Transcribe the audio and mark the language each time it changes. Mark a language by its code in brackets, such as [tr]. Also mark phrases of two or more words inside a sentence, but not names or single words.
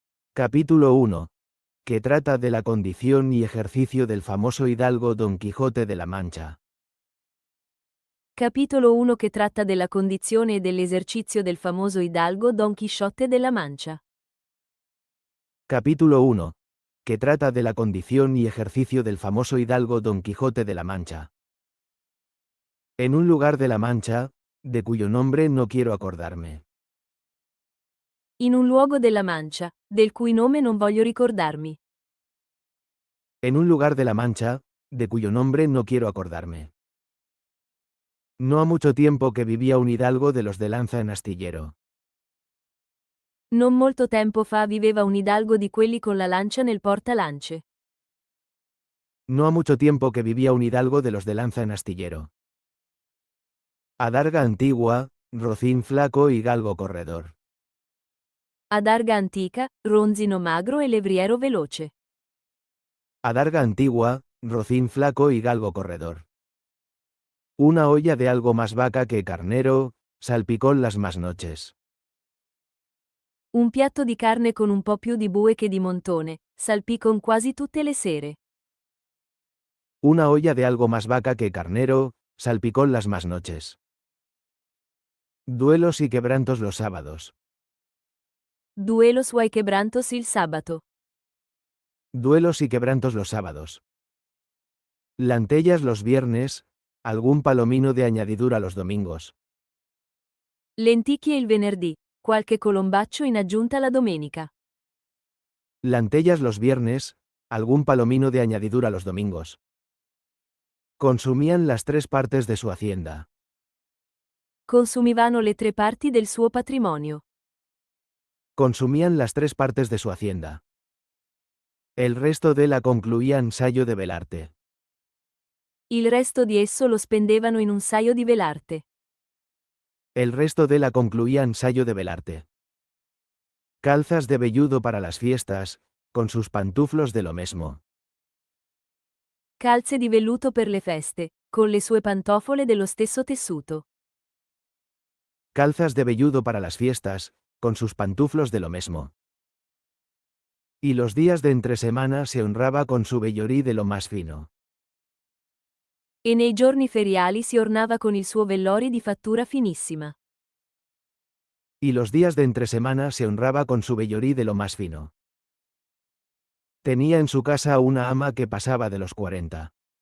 [es] Capítulo 1. Que trata de la condición y ejercicio del famoso hidalgo Don Quijote de la Mancha. [it] Capitolo 1 che tratta della condizione e dell'esercizio del famoso hidalgo Don Chisciotte della Mancia. [es] Capítulo 1. Que trata de la condición y ejercicio del famoso hidalgo Don Quijote de la Mancha. En un lugar de la Mancha, de cuyo nombre no quiero acordarme. [it] In un luogo della Mancia, del cui nome non voglio ricordarmi. [es] En un lugar de la Mancha, de cuyo nombre no quiero acordarme. No ha mucho tiempo que vivía un hidalgo de los de lanza en astillero. [it] Non molto tempo fa viveva un hidalgo di quelli con la lancia nel portalance. [es] No ha mucho tiempo que vivía un hidalgo de los de lanza en astillero. Adarga antigua, rocín flaco y galgo corredor. [it] Adarga antica, ronzino magro e levriero veloce. [es] Adarga antigua, rocín flaco y galgo corredor. Una olla de algo más vaca que carnero, salpicón las más noches. [it] Un piatto di carne con un po' più di bue che di montone, salpicon quasi tutte le sere. [es] Una olla de algo más vaca que carnero, salpicón las más noches. Duelos y quebrantos los sábados. [it] Duelo suoi quebrantos il sabato. [es] Duelos y quebrantos los sábados. Lantellas los viernes, algún palomino de añadidura los domingos. [it] Lenticchie il venerdì, qualche colombaccio in aggiunta la domenica. [es] Lantellas los viernes, algún palomino de añadidura los domingos. Consumían las 3 partes de su hacienda. [it] Consumivano le 3 parti del suo patrimonio. [es] Consumían las 3 partes de su hacienda. El resto de la concluían sayo de velarte. [it] Il resto di esso lo spendevano in un saio di velarte. [es] El resto de la concluían sayo de velarte. Calzas de velludo para las fiestas, con sus pantuflos de lo mesmo. [it] Calze di velluto per le feste, con le sue pantofole dello stesso tessuto. [es] Calzas de velludo para las fiestas, con sus pantuflos de lo mesmo. Y los días de entre semana se honraba con su vellorí de lo más fino. [it] E nei giorni feriali si ornava con il suo vellori di fattura finissima. [es] Y los días de entre semana se honraba con su vellorí de lo más fino. Tenía en su casa una ama que pasaba de los 40.